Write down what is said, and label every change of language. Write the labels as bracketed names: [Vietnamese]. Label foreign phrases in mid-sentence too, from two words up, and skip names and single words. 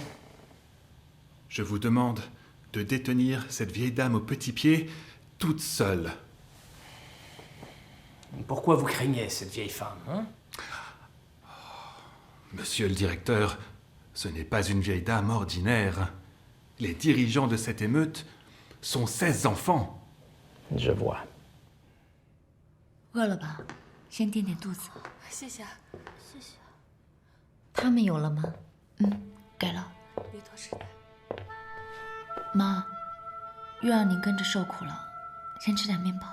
[French] Je vous demande de détenir cette vieille dame au petit pied toute seule. Pourquoi vous craignez cette vieille femme, hein? Monsieur le directeur, ce n'est pas une vieille dame ordinaire. Les dirigeants de cette émeute sont 16 enfants. Je vois. [Chinese] 饿了吧？先垫垫肚子。谢谢。他们有了吗？给了。别拖时间。妈，又让您跟着受苦了，先吃点面包。